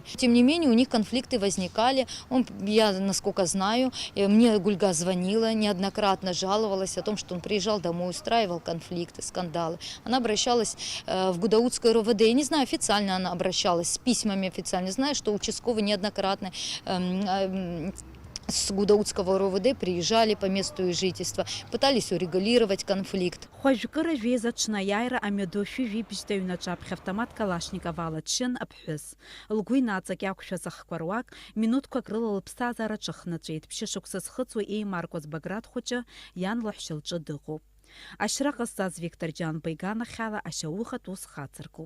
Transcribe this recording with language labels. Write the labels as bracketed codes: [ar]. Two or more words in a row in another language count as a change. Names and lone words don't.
[ru] Тем не менее, у них конфликты возникали. Я, насколько знаю, мне Гульга звонила, неоднократно жаловалась о том, что он приезжал домой, устраивал конфликты, скандалы. Она обращалась в Гудаутское РОВД. Я не знаю, официально она обращалась, с письмами официально. Знаю, что участковый неоднократно с Гудаутского РОВД приезжали по месту жительства, пытались урегулировать конфликт. [ab] Хәжәкыра жәеиза ҽнаиааира амҩадоушәы жәибжьҭа аҩнаҿы аԥхьа автомат Калашников ала дшьын аԥҳәыс. Лгәы инаҵак иақәшәаз ахқәа руак минуҭқәак рыла лыԥсҭазаара ҿыхнаҵәеит. Ԥшьышықәса зхыҵуа еимаркуаз Баграт хәыҷы иан лаҳәшьа лҿы дыҟоуп. Ашьра ҟазҵаз Виктор Џьанба иганахьала ашьауӷатә ус хацыркуп.